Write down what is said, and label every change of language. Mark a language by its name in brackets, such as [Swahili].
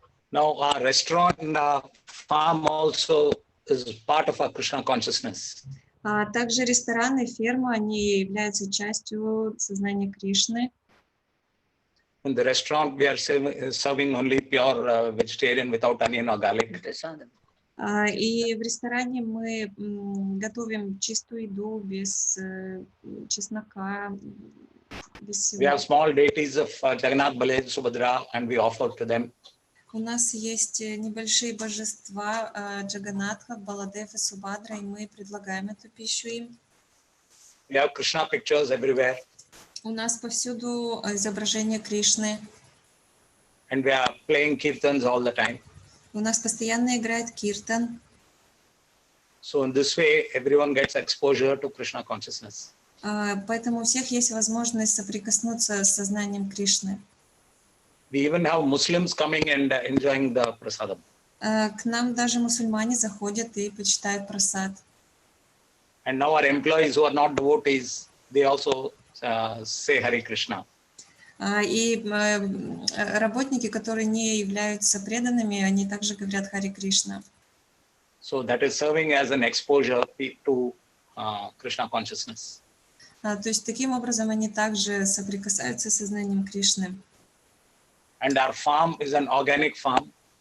[English] Now our restaurant farm also is part of our Krishna consciousness. [Russian] Также рестораны и ферма, они являются частью сознания Кришны. [English] In the restaurant, we are serving only pure vegetarian without onion or garlic. [Russian] И в ресторане мы готовим чистую еду без чеснока, без всего. [English] We have small deities of Jagannath, Baladev, Subhadra, and we offer to them. [Russian] У нас есть небольшие божества Джаганатха, Баладев и Субхадра, и мы предлагаем эту пищу им. [English] We have Krishna pictures everywhere. [Russian] У нас повсюду изображение Кришны. [English] And we are playing kirtans all the time. [Russian] У нас постоянно играет киртан. [English] So in this way, everyone gets exposure to Krishna consciousness. [Russian] Поэтому у всех есть возможность соприкоснуться с сознанием Кришны. [English] We even have Muslims coming and enjoying the prasadam. [Russian] К нам даже мусульмане заходят и почитают прасад. [English] And now our employees who are not devotees, they also say Hare Krishna. [Russian] И работники, которые не являются преданными, они также говорят Харе Кришна. [English] So that is serving as an exposure to Krishna consciousness. [Russian] То есть таким образом они также соприкасаются с сознанием Кришны. [English] And our farm is an organic farm.